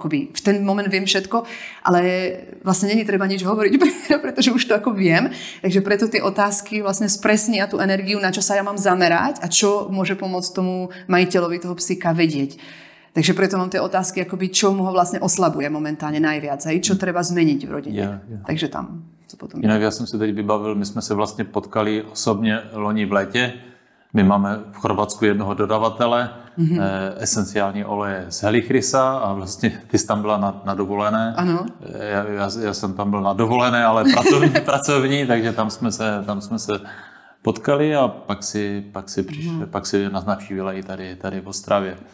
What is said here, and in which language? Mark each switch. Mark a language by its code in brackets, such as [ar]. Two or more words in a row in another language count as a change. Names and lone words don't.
[sk] Akoby v ten moment viem všetko, ale vlastne není treba nič hovoriť, pretože už to ako viem. Takže preto tie otázky vlastne spresnia tú energiu, na čo sa ja mám zamerať a čo môže pomôcť tomu majiteľovi toho psíka vedieť. Takže preto mám tie otázky, akoby, čo mu ho vlastne oslabuje momentálne najviac, čo treba zmeniť v rodine. Takže tam to potom... [cs] Jinak já jsem si teď vybavil, my jsme se vlastně potkali osobně loni v létě. My máme v Chorvatsku jednoho dodavatele, esenciální oleje z Helichrisa a vlastně ty jsi tam byla na dovolené. Ano. Já jsem tam byl na dovolené, ale pracovní, takže tam jsme se potkali a pak si nás navštívila i tady v Ostravě.